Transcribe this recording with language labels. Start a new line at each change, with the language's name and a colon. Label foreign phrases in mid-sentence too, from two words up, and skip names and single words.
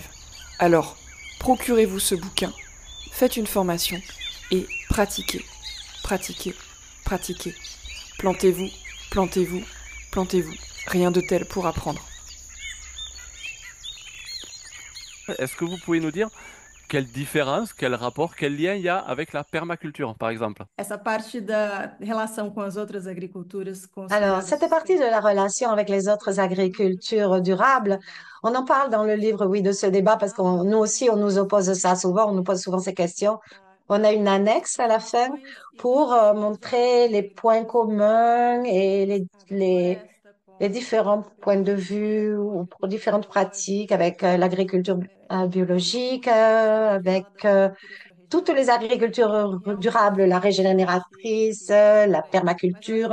French: Alors, procurez-vous ce bouquin, faites une formation et pratiquez, pratiquez, pratiquez. Plantez-vous, plantez-vous, plantez-vous. Rien de tel pour apprendre. Est-ce que vous pouvez nous dire quelle différence, quel rapport, quel lien il y a avec la permaculture, par exemple?
Portuguese: Essa parte da relação com as outras agriculturas
French: Alors,
Portuguese: consideradas
French: cette partie de la relation avec les autres agricultures durables, on en parle dans le livre, oui, de ce débat, parce que nous aussi, on nous oppose ça souvent, on nous pose souvent ces questions. On a une annexe à la fin pour montrer les points communs et les différents points de vue ou pour différentes pratiques avec l'agriculture biologique, avec toutes les agricultures durables, la régénératrice, la permaculture.